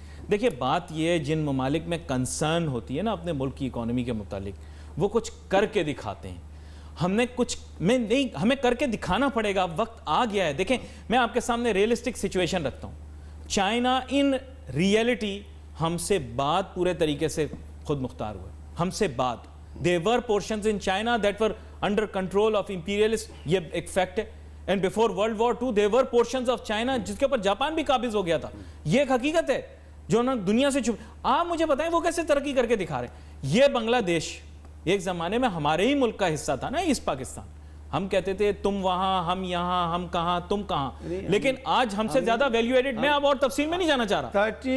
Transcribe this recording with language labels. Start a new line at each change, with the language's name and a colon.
Urdu: دیکھیے بات یہ ہے, جن ممالک میں کنسرن ہوتی ہے نا اپنے ملک کی اکانومی کے متعلق, وہ کچھ کر کے دکھاتے ہیں. ہمیں کر کے دکھانا پڑے گا, وقت آ گیا ہے. دیکھیں میں آپ کے سامنے ریئلسٹک سچویشن رکھتا ہوں. چائنا ان ریئلٹی ہم سے بعد پورے طریقے سے خود مختار ہوا ہے, ہم سے بعد.
English: There were portions in China that were under control of imperialists,
Urdu: یہ ایک فیکٹ ہے.
English: And before World War II there were portions of China
Urdu: جس کے اوپر جاپان بھی قابض ہو گیا تھا. یہ ایک حقیقت ہے جو نا دنیا سے چھپ. آپ مجھے بتائیں وہ کیسے ترقی کر کے دکھا رہے ہیں. یہ بنگلہ دیش ایک زمانے میں ہمارے ہی ملک کا حصہ تھا نا, ایسٹ پاکستان. ہم کہتے تھے تم وہاں, ہم یہاں, ہم کہاں, تم کہاں. لیکن آج ہم سے زیادہ ویلیو ایڈڈ. میں اب اور تفصیل میں نہیں جانا چاہ رہا.